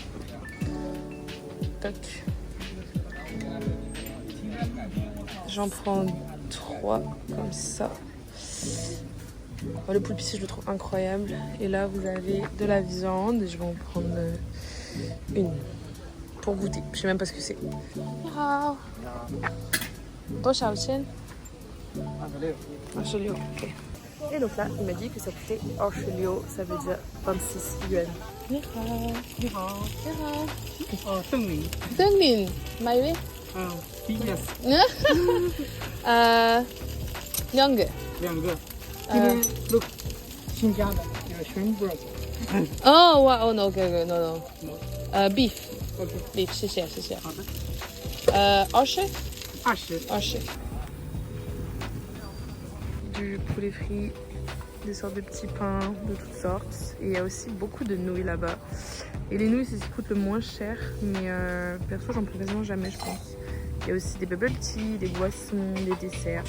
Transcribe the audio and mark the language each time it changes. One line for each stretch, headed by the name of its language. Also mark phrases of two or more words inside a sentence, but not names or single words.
French: Toc. J'en prends 3 comme ça. Le poulpe ici, je le trouve incroyable. Et là, vous avez de la viande. Je vais en prendre une pour goûter. Je sais même pas ce que c'est.
Chinese: Hello. 多少钱 26 liu.
French: Ok. Et donc là, il m'a dit que ça coûtait 26 liu. Ça veut dire 26 yuan.
Chinese: 你好，你好。邓明，邓敏，买呗。 BS 2个。 2个，这个都新加的，全部。哦，哇，哦，
English: no， no， beef，
Chinese: OK， beef， 谢谢，谢谢。好的， 20 20。
French: Du poulet frit, des sortes de petits pains de toutes sortes. Et il y a aussi beaucoup de nouilles là-bas. Et les nouilles, c'est ce qui coûte le moins cher. Mais perso, j'en prends quasiment jamais, je pense. Il y a aussi des bubble tea, des boissons, des desserts.